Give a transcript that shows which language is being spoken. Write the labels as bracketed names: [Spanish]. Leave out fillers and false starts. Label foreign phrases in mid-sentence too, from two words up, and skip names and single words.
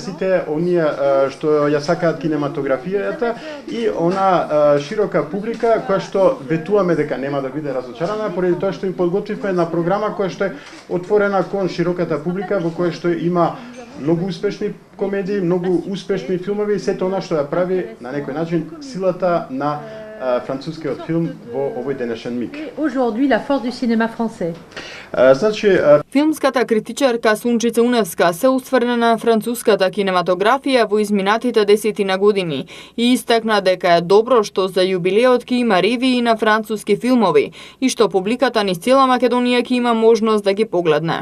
[Macedonian] сите оние што ја сакаат кинематографијата и она широка публика која што ветуваме дека нема да биде разочарана поради тоа што им подготвивме една програма која што е отворена кон широката публика во која што има многу успешни комедии, многу успешни филмови и сето она што ја прави на некој начин силата на францускиот филм во овој денешен миг. [French] Aujourd'hui la force du cinéma français. [Macedonian] Значи филмската критичарка Сунчица Уневска се усврна на француската кинематографија во изминатите 10 години и истакна дека е добро што за јубилеот ќе има ревии на француски филмови и што публиката низ цела Македонија ќе има можност да ги погледне.